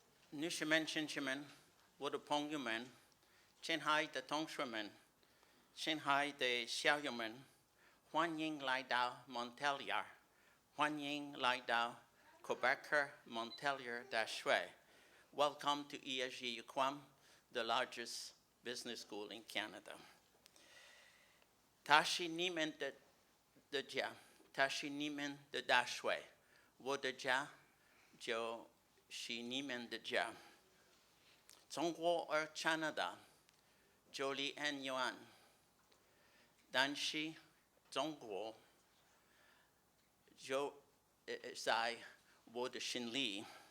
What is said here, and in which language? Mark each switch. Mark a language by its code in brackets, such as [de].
[zh] 女士们、先生们，我的朋友们，亲爱的同学们，亲爱的校友们，欢迎来到 Montreal， 欢迎来到 Quebec Montreal 大学。 [en] Welcome to ESG UQAM, the largest business school in Canada. [zh] 它是你们的家，它是你们的大学，我的家就是你们的家。中国和加拿大距离很远，但是中国就在我的心里。